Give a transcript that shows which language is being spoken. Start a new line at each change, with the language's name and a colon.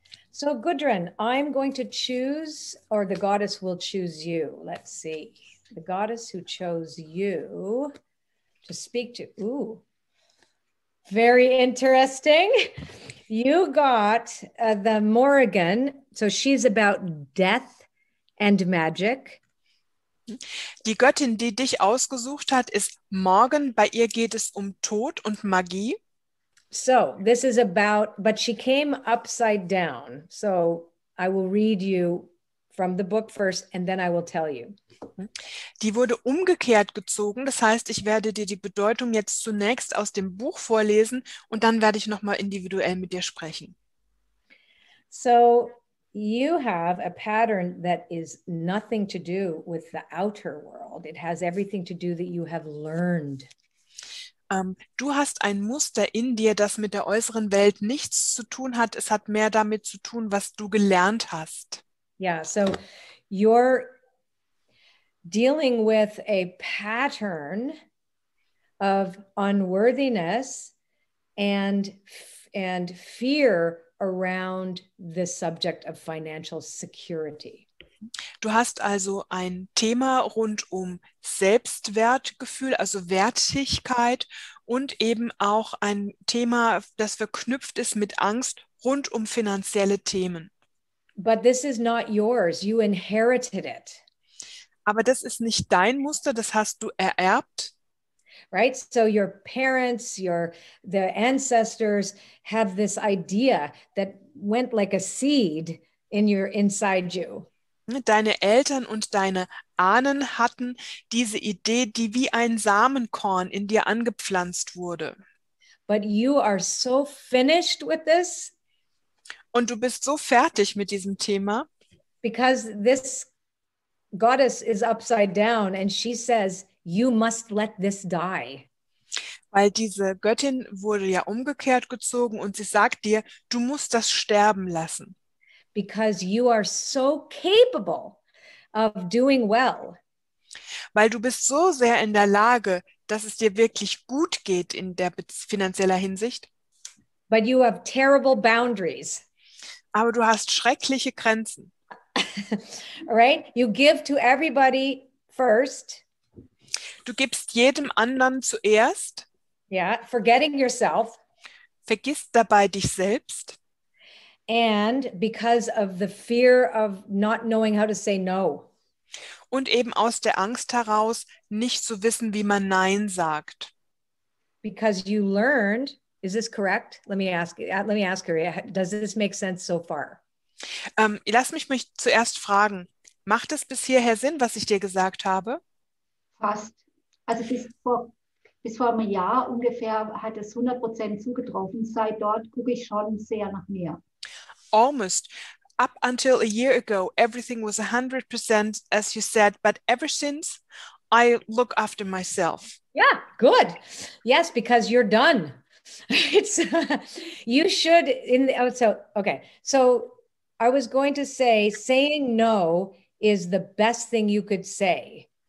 English: So Gudrun, I'm going to choose, or the goddess will choose you. Let's see. The goddess who chose you to speak to. Ooh. Very interesting. You got the Morrigan. So she's about death and magic.
German: Die Göttin, die dich ausgesucht hat, ist Morgan. Bei ihr geht es um Tod und Magie.
English: So this is about, but she came upside down. So I will read you from the book first and then I will tell you.
German: Die wurde umgekehrt gezogen. Das heißt, ich werde dir die Bedeutung jetzt zunächst aus dem Buch vorlesen und dann werde ich nochmal individuell mit dir sprechen.
English: So you have a pattern that is nothing to do with the outer world. It has everything to do that you have learned.
German: Du hast ein Muster in dir, das mit der äußeren Welt nichts zu tun hat. Es hat mehr damit zu tun, was du gelernt hast.
English: Yeah, so you're dealing with a pattern of unworthiness and fear around the subject of financial security.
German: Du hast also ein Thema rund um Selbstwertgefühl, also Wertigkeit und eben auch ein Thema, das verknüpft ist mit Angst rund um finanzielle Themen.
English: But this is not yours. You inherited it.
German: Aber das ist nicht dein Muster, das hast du ererbt.
English: Right? So your parents, the ancestors have this idea that went like a seed inside you.
German: Deine Eltern und deine Ahnen hatten diese Idee, die wie ein Samenkorn in dir angepflanzt wurde.
English: But you are so finished with this.
German: Und du bist so fertig mit diesem Thema.
English: Because this goddess is upside down and she says, you must let this die.
German: Weil diese Göttin wurde ja umgekehrt gezogen und sie sagt dir, du musst das sterben lassen.
English: Because you are so capable of doing well.
German: Weil du bist so sehr in der Lage, dass es dir wirklich gut geht in der finanzieller Hinsicht.
English: But you have terrible boundaries.
German: Aber du hast schreckliche Grenzen.
English: All right? You give to everybody first.
German: Du gibst jedem anderen zuerst.
English: Yeah, forgetting yourself.
German: Vergisst dabei dich selbst.
English: And because of the fear of not knowing how to say no.
German: Und eben aus der Angst heraus, nicht zu wissen, wie man Nein sagt.
English: Because you learned, is this correct? Let me ask her, does this make sense so far?
German: Lass mich zuerst fragen, macht es bis hierher Sinn, was ich dir gesagt habe? Fast. Also bis vor einem Jahr ungefähr hat es 100% zugetroffen. Seit dort gucke ich schon sehr nach mir.
English: Almost. Up until a year ago, everything was 100%, as you said, but ever since, I look after myself. Yeah, good. Yes, because you're done. It's you should so I was going to say saying no is the best thing you could say.